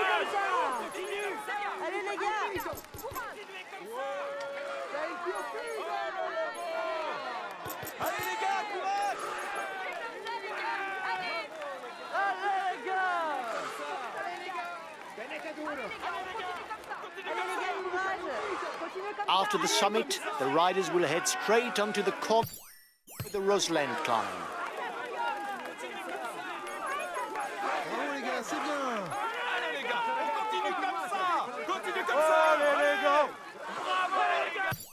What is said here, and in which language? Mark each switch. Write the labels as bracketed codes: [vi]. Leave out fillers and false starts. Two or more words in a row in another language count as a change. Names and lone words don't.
[fr] Allez les gars! Allez les gars, courage! Allez les gars! [it] Tenete duro! [fr] Allez les gars, courage! Continuez comme ça! [en] After the summit, the riders will head straight onto the corner of the Rosland climb. [fr] Bravo les gars, c'est bien! Allez les gars, on continue comme ça! Continuez comme ça! Allez les gars! Bravo les gars!